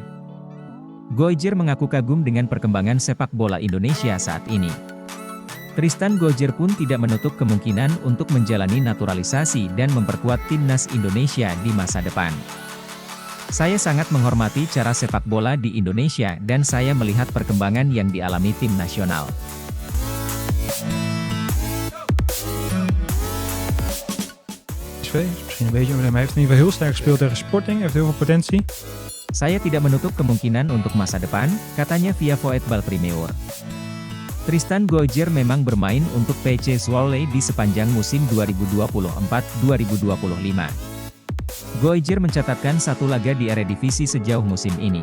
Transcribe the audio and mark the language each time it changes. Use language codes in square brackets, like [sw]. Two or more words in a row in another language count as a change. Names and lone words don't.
[id] Goijer mengaku kagum dengan perkembangan sepak bola Indonesia saat ini. Tristan Goijer pun tidak menutup kemungkinan untuk menjalani naturalisasi dan memperkuat timnas Indonesia di masa depan. Saya sangat menghormati cara sepak bola di Indonesia dan saya melihat perkembangan yang dialami tim nasional. [nl] Misschien een beetje, maar hij heeft in ieder geval heel sterk gespeeld tegen Sporting, heeft heel veel potentie. [id] Saya tidak menutup kemungkinan untuk masa depan, katanya via Voetbal Primeur. Tristan Goijer memang bermain untuk PC Zwolle di sepanjang musim 2024-2025. Goijer mencatatkan 1 laga di Eredivisie sejauh musim ini.